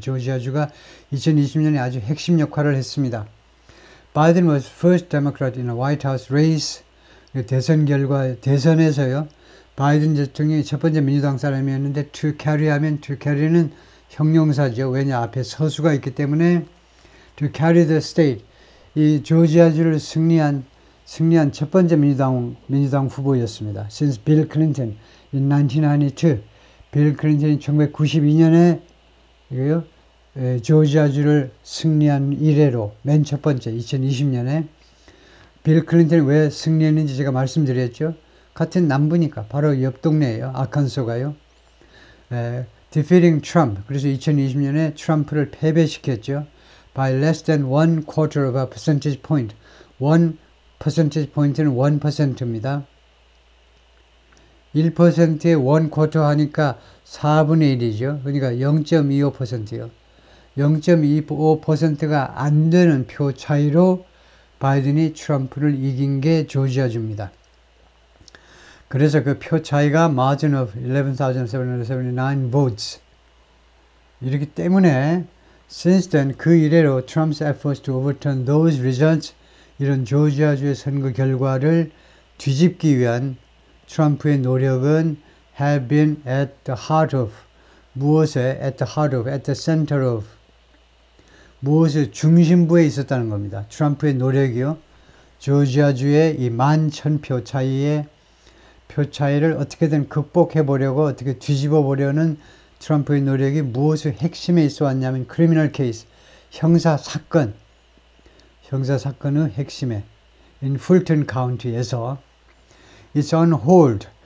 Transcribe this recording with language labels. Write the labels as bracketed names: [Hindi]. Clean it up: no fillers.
[Korean] 조지아주가 2020년에 아주 핵심 역할을 했습니다. [English] Biden was first Democrat in a White House race. [Korean] 대선 결과, 대선에서요. 바이든 대통령이 첫 번째 민주당 사람이었는데 [English] to carry [Korean] 하면 to carry는 형용사죠. 왜냐 앞에 서수가 있기 때문에 [English] to carry the state. [Korean] 이 조지아주를 승리한 첫 번째 민주당 후보였습니다. [English] Since Bill Clinton in 1992. [Korean] 빌 클린턴이 1992년에 이거요. 조지아주를 승리한 이래로 맨 첫 번째 2020년에 빌 클린턴이 왜 승리했는지 제가 말씀드렸죠. 같은 남부니까 바로 옆 동네예요. 아칸소가요. [English] Defeating Trump. [Korean] 그래서 2020년에 트럼프를 패배시켰죠. [English] By less than 1/4 of a percentage point. [Korean] 1 percentage point는 1%입니다. 1%에 1/4 하니까 4분의 1이죠. 그러니까 0.25%요. 0.25%가 안 되는 표 차이로 바이든이 트럼프를 이긴 게 조지아주입니다. 그래서 그 표 차이가 [English] margin of 11,779 votes. [Korean] 이렇기 때문에 [English] since then [Korean] 그 이래로 [English] Trump's efforts to overturn those results [Korean] 이런 조지아주의 선거 결과를 뒤집기 위한 트럼프의 노력은 [English] have been at the heart of [Korean] 무엇에 [English] at the heart of at the center of [Korean] 무엇의 중심부에 있었다는 겁니다. 트럼프의 노력이요. 조지아주의 이 11,000표 차이의 표 차이를 어떻게든 극복해 보려고 어떻게 뒤집어 보려는 트럼프의 노력이 무엇의 핵심에 있어 왔냐면 크리미널 케이스, 형사 사건의 핵심에 in Fulton County에서 [English] it's on hold.